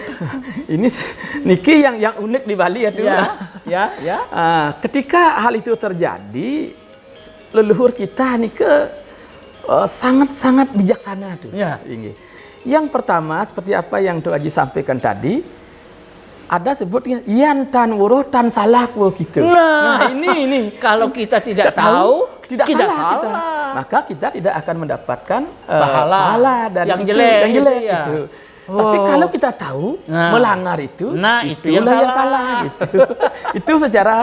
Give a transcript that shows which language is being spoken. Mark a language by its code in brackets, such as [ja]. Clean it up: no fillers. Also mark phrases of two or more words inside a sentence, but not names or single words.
[id] Ini niki yang unik di Bali ya tuh. Ya. Ketika hal itu terjadi, leluhur kita nih sangat bijaksana tuh. Yang pertama seperti apa yang Tuh Haji sampaikan tadi, ada sebutnya [ban] yan tan wuruh tan salah [id] gitu. Nah, ini kalau kita tidak tahu, tidak salah. Maka kita tidak akan mendapatkan pahala dari yang jelek itu. Tapi kalau kita tahu melanggar itu, itu yang salah. Gitu. Itu secara